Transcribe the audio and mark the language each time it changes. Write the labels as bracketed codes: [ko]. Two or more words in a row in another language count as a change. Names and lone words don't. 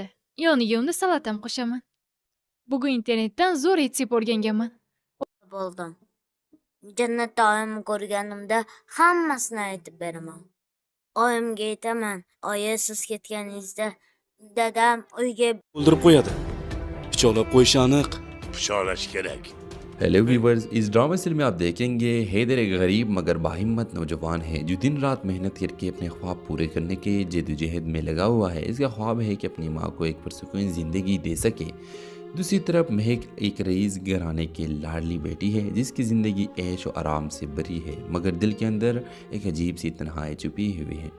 [uz] Yoniga unda salatam qo'shaman. Bugun internetdan zo'r retsep o'rganganman. Bo'ldim. Jannatda oyimni ko'rganimda hammasini aytib beraman. Oyimga aytaman, oyi siz ketganingizda dadam uyga o'ldirib qo'yadi. Pichoqlab qo'yishi aniq. Pichoqlash kerak. [en] hello viewers, [ur] اس [en] drama serial [ur] میں آپ دیکھیں گے حیدر ایک غریب مگر باہمت نوجوان ہے جو دن رات محنت کرکے اپنے خواب پورے کرنے کے جدوجہد میں لگا ہوا ہے. اس کا خواب ہے کہ اپنی ماں کو ایک پرسکون زندگی دے سکے. دوسری طرف مہک ایک رئیس گھرانے کی لاڈلی بیٹی ہے جس کی زندگی عیش اور آرام سے بھری ہے، مگر دل کے اندر ایک عجیب سی تنہائی چھپی ہوئی ہے.